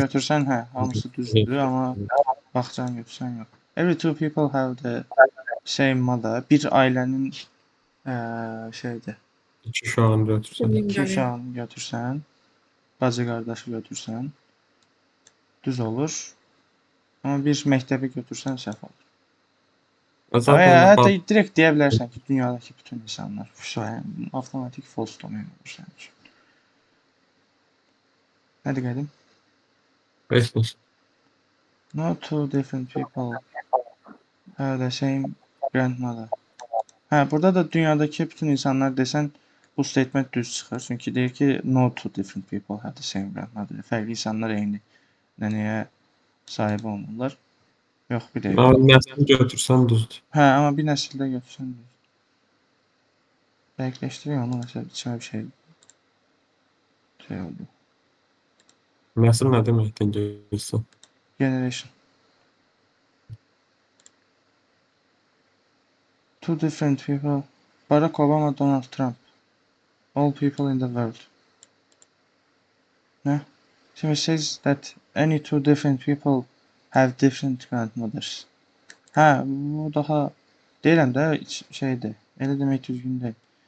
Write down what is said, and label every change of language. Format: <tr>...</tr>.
<az>götürsən, hə, hamısı düzdür, amma bağçanı götürsən yox.</az> <en>Every two people have the same mother.</en> <az>Bir ailənin şeydir. iki uşağını götürsən. İki uşağını götürsən, bacı qardaşı götürsən, düz olur. Amma bir məktəbi götürsən səhv olur. Zaten Hətta direkt deyə bilərsən ki, dünyadakı bütün insanlar. Yəni, avtomatik false domain olur sənin üçün. Hadi qədim. Beşmiş.</az> <en>No two different people have the same grandmother.</en> <az>Hə, burada da dünyadakı bütün insanlar desən bu statement düz çıxır. Çünki deyir ki,</az> <en>no two different people have the same grandmother.</en> <az>Fərqli insanlar eyni nənəyə sahib olmurlar. Yox, bir dəqiqə. Nəsli götürsən düzdür. Hə, amma bir nəsildə götürsən düz. Dəqiqləşdirək onu, məsələn, içmə bir şey oldu. Nəsil nə deməkdir ingiliscə?</az> <en>Generation. Two different people. Barack Obama, Donald Trump. All people in the world.</en> <tr>Ne?</tr> <en>So it says that any two different people have different grandmothers.</en> <az>Hə, bu daha deyirəm də şeydir. Elə demək düzgün deyil.</az>